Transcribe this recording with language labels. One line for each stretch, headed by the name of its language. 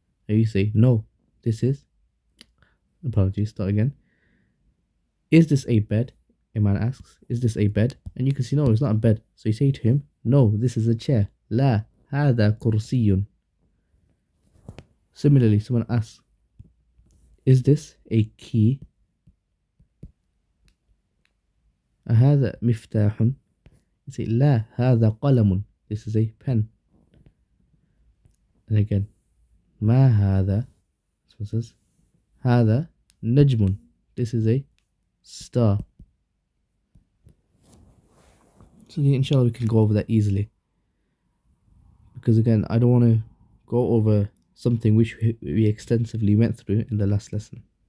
English: And you say, no, this is, apologies, start again. Is this a bed? A man asks, is this a bed? And you can see, no, it's not a bed. So you say to him, no, this is a chair.
Arabic: لا, هذا كرسي.
English: Similarly, someone asks, is this a key?
Arabic: هذا مفتاح.
English: You say,
Arabic: لا, هذا قلم.
English: This is a pen. And again,
Arabic: ما هذا?
English: So it says,
Arabic: هذا نجم.
English: This is a star. So inshallah we can go over that easily. Because again, I don't want to go over something which we extensively went through in the last lesson.